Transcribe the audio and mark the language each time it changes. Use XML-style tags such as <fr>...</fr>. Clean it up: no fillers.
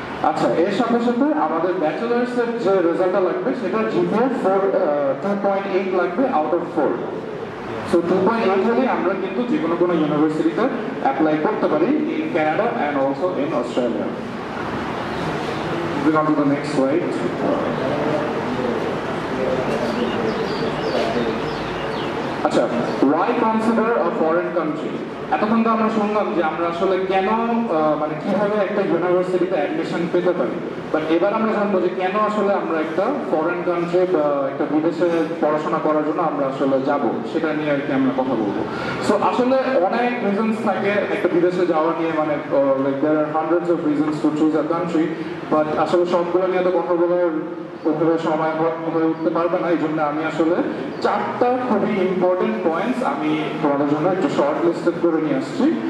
<bn>আচ্ছা, এর সাথে সাথে আমাদের ব্যাচেলার্সের যে রেজাল্টটা লাগবে সেটা জিপিএ 2.8 লাগবে</bn> <en>Out of 4।</en> <bn>সো 2.8 হলে আমরা কিন্তু যে কোনো ইউনিভার্সিটিতে অ্যাপ্লাই করতে পারি</bn> <en>In Canada and also in Australia. Moving on to the next slide.</en> <bn>আচ্ছা,</bn> <en>why consider a foreign country?</en> <bn>এতক্ষণ তো আমরা শুনলাম যে আমরা আসলে কেন মানে কিভাবে একটা ইউনিভার্সিটিতে অ্যাডমিশন পেতে পারি, বাট এবার আমরা জানবো যে কেন আসলে আমরা একটা ফরেন কান্ট্রি বা একটা বিদেশে পড়াশোনা করার জন্য আমরা আসলে যাব, সেটা নিয়ে আর কি আমরা কথা বলবো। সো আসলে অনেক রিজনস থাকে একটা বিদেশে যাওয়া নিয়ে, মানে</bn> <en>like there are hundreds of reasons to choose a country,</en> <bn>but আসলে সবগুলো নিয়ে তো কথা বলার ওইভাবে সময় হয়ে উঠতে পারবে না। এই জন্য আমি আসলে 4টা খুবই ইম্পর্টেন্ট পয়েন্টস আমি তোমাদের জন্য একটু শর্ট লিস্টেড করে নিয়ে আসছি।</bn>